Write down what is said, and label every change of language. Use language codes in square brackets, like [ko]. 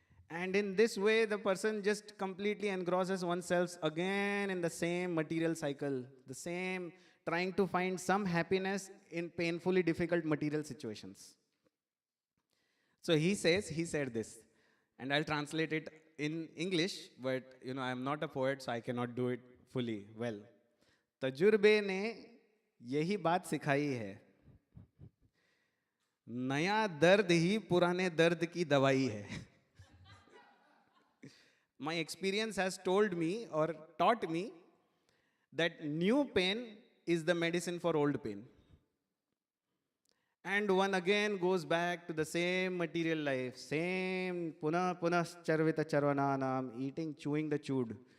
[en] And in this way, the person just completely engrosses oneself again in the same material cycle, the same, trying to find some happiness in painfully difficult material situations. So he said this, and I'll translate it in English, but I'm not a poet, so I cannot do it fully well. [hi] तजुर्बे ने यही बात सिखाई है, नया दर्द ही पुराने दर्द की दवाई है. [en] My experience has told me or taught me that new pain is the medicine for old pain. And one again goes back to the same material life, same punah charvita charvananam, eating, chewing the chewed.